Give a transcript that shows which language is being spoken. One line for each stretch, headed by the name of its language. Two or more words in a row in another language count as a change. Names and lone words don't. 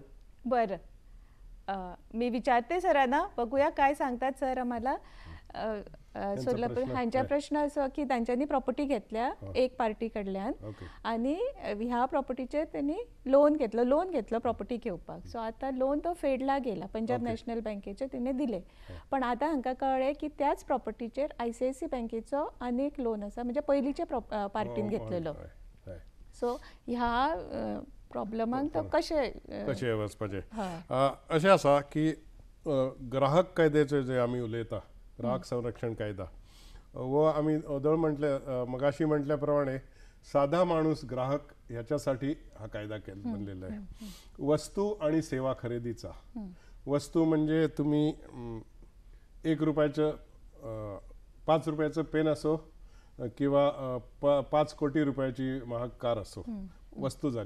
Marathi: बरं, मी विचारते सरांना, बघूया काय सांगतात सर आम्हाला.
Konkani: सोलापूर ह्यांचा प्रश्न असो की त्यांच्यानी प्रॉपर्टी घेतल्या एक पार्टी कडल्यान आणि ह्या प्रॉपर्टीचे त्यांनी लोन घेतलं प्रॉपर्टी घेवपाक.
Marathi: सो आता लोन तो फेडला गेला, पंजाब नॅशनल बँकेचे तिने दिले.
Konkani: पण आता हांकां कळ्ळें की त्याच प्रॉपर्टीचेर ICICI बँकेचो आनीक लोन आसा, म्हणजे पयलींचे पार्टीन घेतलेलो. सो ह्या प्रॉब्लमांक तो कशें वचपाचें अशें आसा की ग्राहक कायद्याचे जे आमी उलयता, ग्राहक संरक्षण कायदा वो आमी ओदळ
Marathi: मगाशी म्हटल्या प्रमाणे साधा माणूस ग्राहक ह्याच्यासाठी हा कायदा बनलेला आहे. वस्तू आणि सेवा खरेदीचा. वस्तू म्हणजे तुम्ही 1 रुपयाचं 5 रुपयाचं पेन असो किंवा 5 कोटी रुपयाची महाग कार असो, वस्तू झाली.